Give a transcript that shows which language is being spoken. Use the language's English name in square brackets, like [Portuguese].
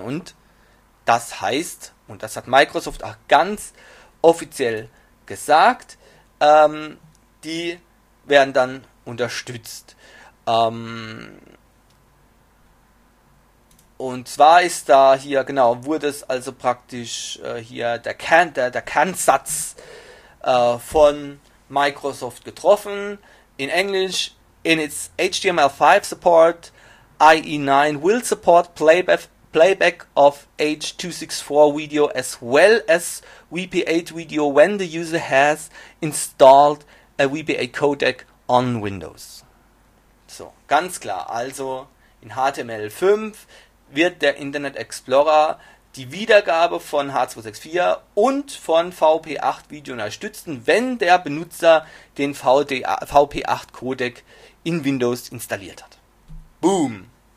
[German] Und das heißt, und das hat Microsoft auch ganz offiziell gesagt, die werden dann unterstützt. Und zwar ist da hier, genau, wurde es also praktisch hier der Kernsatz von Microsoft getroffen. In Englisch, [English] in its HTML5 Support, IE9 will support Playback of H.264 Video as well as WPA8 Video when the user has installed a WPA8 Codec on Windows. [German] So, ganz klar, also in HTML5 wird der Internet Explorer die Wiedergabe von H.264 und von VP8 Video unterstützen, wenn der Benutzer den VP8 Codec in Windows installiert hat. Boom.